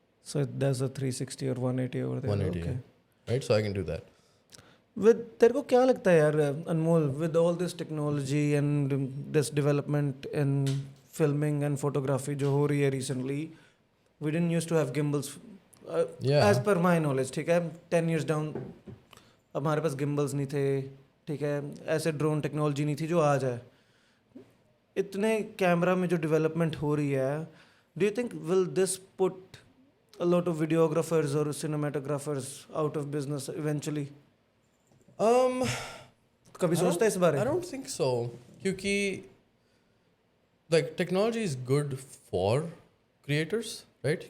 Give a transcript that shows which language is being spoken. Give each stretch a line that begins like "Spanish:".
English: So it does a 360 or 180 over there. 180, Okay. right? So I can do that.
Hindi: तेरे को क्या लगता है यार अनमोल
English: with all this technology and this development in filming and photography
Hindi: जो हो रही है
English: recently, we didn't used to have gimbals. Yeah. As per my knowledge,
Hindi: ठीक है,
English: 10 years down
Hindi: हमारे पास gimbals नहीं थे, ठीक है, ऐसे ड्रोन टेक्नोलॉजी नहीं थी जो आज है. इतने कैमरा में जो डेवलपमेंट हो रही है,
English: do you think will this put a lot of videographers or cinematographers out of business eventually?
Hindi: कभी सोचता है इस बारे?
English: I don't think so. क्योंकि like technology is good for creators, right?